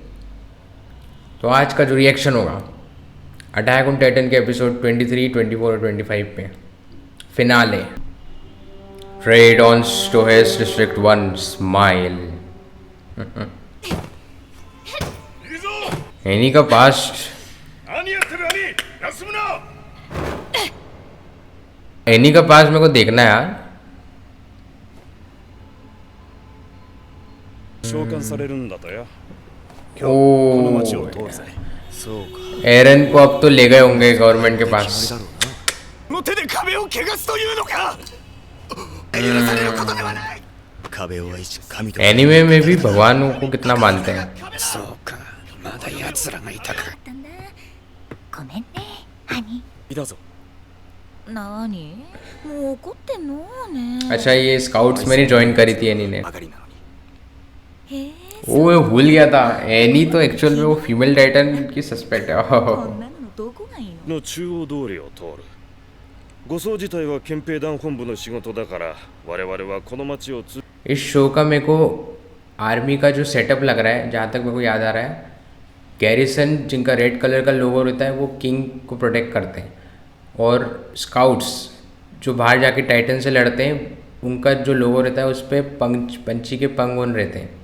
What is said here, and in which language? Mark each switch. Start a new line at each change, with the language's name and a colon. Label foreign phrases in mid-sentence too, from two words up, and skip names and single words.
Hindi: तो आज का जो रिएक्शन होगा अटैक ऑन टाइटन के एपिसोड 23, 24 और 25 पे फिनाले, रेड ऑन स्टोहेस डिस्ट्रिक्ट 1 स्माइल। एनी का पास्ट, एनी का पास मेरे को देखना है यार।
Japanese: 召喚されるんだとよ。 ओ この町を通るぜ。そうか。
Hindi: एरन को अब तो ले गए होंगे गवर्नमेंट के पास।
Japanese: この手で壁を汚すというのか。許されることではない。壁を愛し神と。
Hindi: एनिमे में भी भगवान को कितना मानते हैं।
Japanese: そうか。まだ奴らがいたか。ごめんね、ハニいたぞ。ー。なーに？もう怒ってんのね。
Hindi: अच्छा ये स्काउट्स में नहीं ज्वाइन करी थी एनी ने।
Japanese: ばかりなのに。へえ。
Hindi: वो मैं भूल गया था, एनी तो एक्चुअल में वो
English: female titan
Hindi: की सस्पेक्ट है।
Japanese: こんなのどこがいいの？の中央通りを通る。護送自体は憲兵団本部の仕事だから我々はこの町をつ
Hindi: इस शो का मेरे को आर्मी का जो सेटअप लग रहा है, जहाँ तक मेरे को याद आ रहा है, गैरिसन जिनका रेड कलर का लोगो रहता है वो किंग को प्रोटेक्ट करते हैं, और स्काउट्स जो बाहर जाके टाइटन से लड़ते हैं उनका जो लोगो रहता है उस पर पंछी के पंख ऑन रहते हैं।